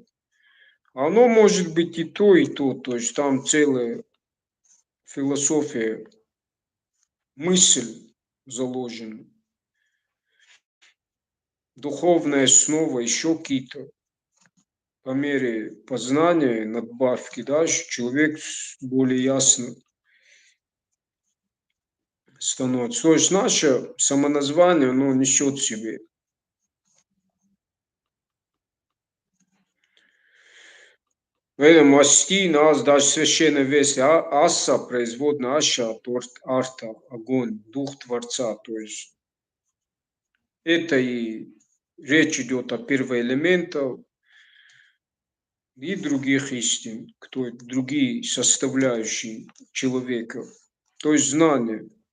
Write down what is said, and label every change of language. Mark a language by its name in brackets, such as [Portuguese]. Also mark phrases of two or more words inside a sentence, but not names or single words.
[Russian] Оно может быть и то, то есть там целая философия, мысль заложена, духовная основа, еще какие-то по мере познания, надбавки, да, человек более ясно становится. То есть наше самоназвание, оно несет в себе. Поэтому асти нас, даже священная версия, аса, производная аша, арта, огонь, дух Творца. То есть это и речь идет о первоэлементах и других истин, кто другие составляющие человека. То есть знание.